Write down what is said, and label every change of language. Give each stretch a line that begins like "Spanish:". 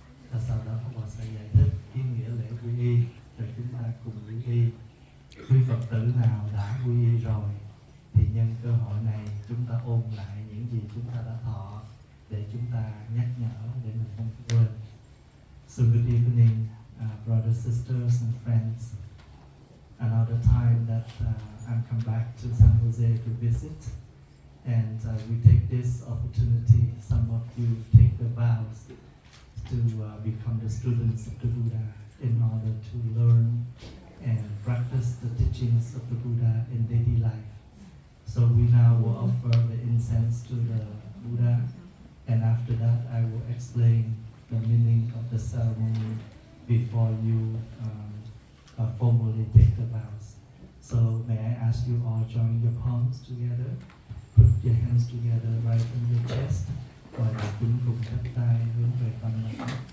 Vietnamese: Và sau đó Pháp Hòa sẽ giải thích ý nghĩa lễ quy y rồi chúng ta cùng quy y. Quý Phật tử nào đã quy y rồi thì nhân cơ hội này chúng ta ôn lại những gì chúng ta đã thọ để chúng ta nhắc nhở để mình không quên.
English: So good evening, brothers, sisters and friends. Another time that I'm come back to San Jose to visit, and we take this opportunity. Some of you take the vows to become the students of the Buddha in order to learn and practice the teachings of the Buddha in daily life. So we now will offer the incense to the Buddha, and after that I will explain the meaning of the ceremony before you formally take the vows. So may I ask you all join your palms together, put your hands together right on your chest,
Vietnamese: và đại chúng cùng chắp tay hướng về tâm lãnh.